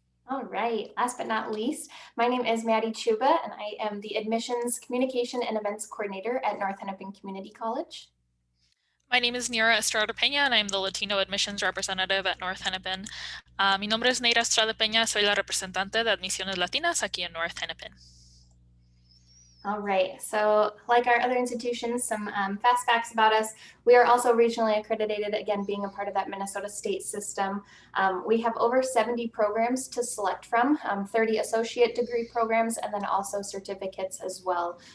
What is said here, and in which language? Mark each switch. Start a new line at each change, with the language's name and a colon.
English: All right, last but not least, my name is Maddie Chuba and I am the Admissions Communication and Events Coordinator at North Hennepin Community College. My name is Neira Estrada Peña, and I'm the Latino Admissions Representative at North Hennepin.
Spanish: Mi nombre es Neira Estrada Peña, soy la representante de Admisiones Latinas aquí en North Hennepin.
English: All right, so like our other institutions, some fast facts about us. We are also regionally accredited, again, being a part of that Minnesota state system. We have over 70 programs to select from, 30 associate degree programs, and then also certificates as well.